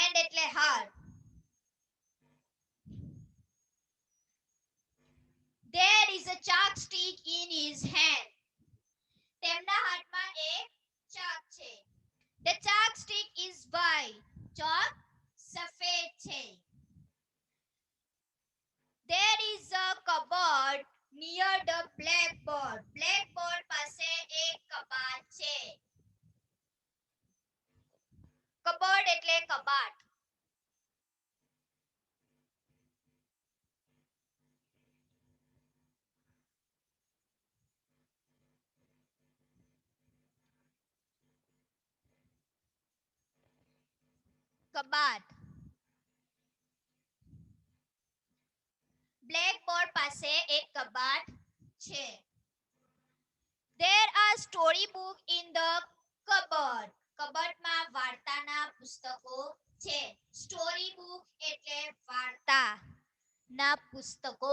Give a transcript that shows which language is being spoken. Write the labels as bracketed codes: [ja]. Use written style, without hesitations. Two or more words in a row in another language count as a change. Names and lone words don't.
[gu] એટલે હાર. [en] There is a chalk stick in his hand. [gu] તેમના હાથમાં એક ચાક છે. [en] The chalk stick is white. [gu] ચાક સફેદ છે. [en] There is a cupboard near the blackboard. [gu] Blackboard પાસે એક કબાટ છે. કબર્ડ એટલે કબાટ. કબાટ. બ્લેકબોર્ડ પાસે એક કબાટ છે. [en] There are story book in the cupboard. [gu] કબાટમાં વાર્તાના પુસ્તકો છે. [en] story book [gu] એટલે વાર્તાના પુસ્તકો.